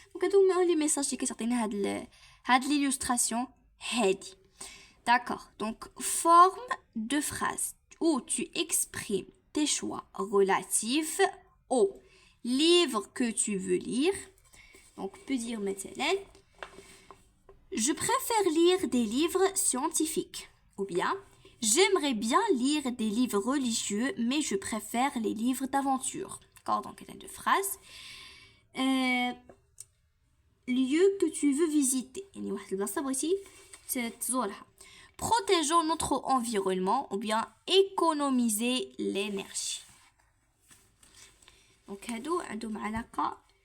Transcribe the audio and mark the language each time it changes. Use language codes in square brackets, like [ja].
[ar] دونك هادو هما لي ميساج اللي كتعطينا هاد l'illustration هادي. [fr] D'accord, donc forme de phrase où tu exprimes tes choix relatifs au livre que tu veux lire. Donc, on peut dire maintenant, je préfère lire des livres scientifiques. Ou bien, j'aimerais bien lire des livres religieux, mais je préfère les livres d'aventure. D'accord, donc il y a 2 phrases. Lieu que tu veux visiter. [ar] يعني واحد البلاصة بغيتي تزورها. [fr] Protégeons notre environnement ou bien économiser l'énergie. [ar] Donc, هادو عندهم علاقة.